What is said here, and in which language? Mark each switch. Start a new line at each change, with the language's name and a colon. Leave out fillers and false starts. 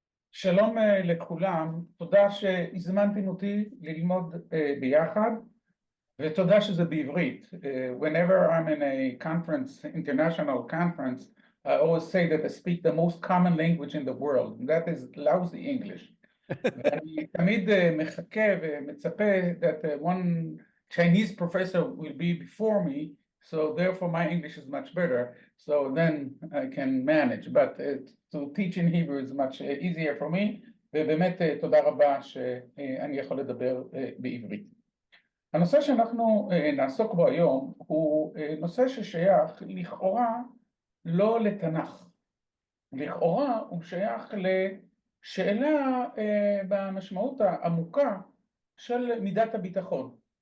Hebrew: שלום לכולם, תודה שהזמנתם אותי ללמוד ביחד, ותודה שזה בעברית.
English: Whenever I'm in a conference, international conference, I always say that I speak the most common language in the world, and that is lousy English.
Hebrew: ואני תמיד מחכה ומצפה
English: that one Chinese professor will be before me, so therefore my English is much better, so then I can manage, but to teach in Hebrew is much easier for me,
Hebrew: ובאמת תודה רבה שאני יכול לדבר בעברית. הנושא שאנחנו נעסוק בו היום הוא נושא ששייך לכאורה לא לתנ"ך, לכאורה הוא שייך לשאלה במשמעות העמוקה של מידת הביטחון.